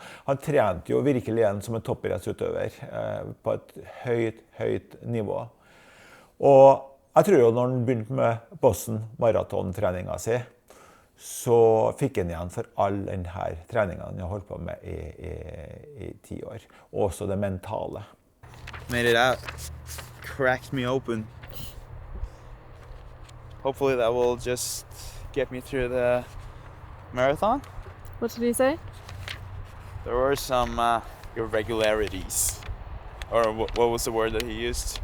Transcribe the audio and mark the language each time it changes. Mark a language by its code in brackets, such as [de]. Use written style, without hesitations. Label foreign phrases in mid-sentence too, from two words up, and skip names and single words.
[no] Han trente jo virkelig igjen som en toppidrettsutøver på et høyt nivå. Og jeg tror jo når han begynte med Boston Marathon-treningen sin, så fikk han igjen for all denne treningen han har holdt på med i 10 år. Og også det mentale. [en] made it out. Cracked me open. Hopefully that will just get me through the marathon. What did he say? There were some irregularities. Or what was the word that he used?